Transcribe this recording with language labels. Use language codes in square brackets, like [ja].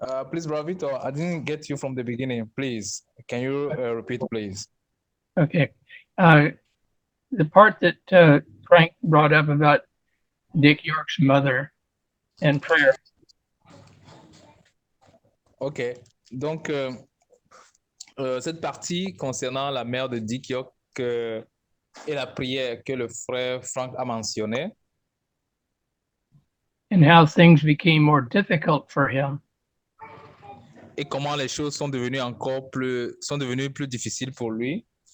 [en] Please, Brother Victor, I didn't get you from the beginning. Please, can you repeat, please? Okay. The part that Frank brought up about Dick York's mother and prayer. [fr] Ok. Donc, cette partie concernant la mère de Dick York et la prière que le frère Frank a mentionnée. [en] And how things became more difficult for him. [fr] Et comment les choses sont devenues plus difficiles pour lui.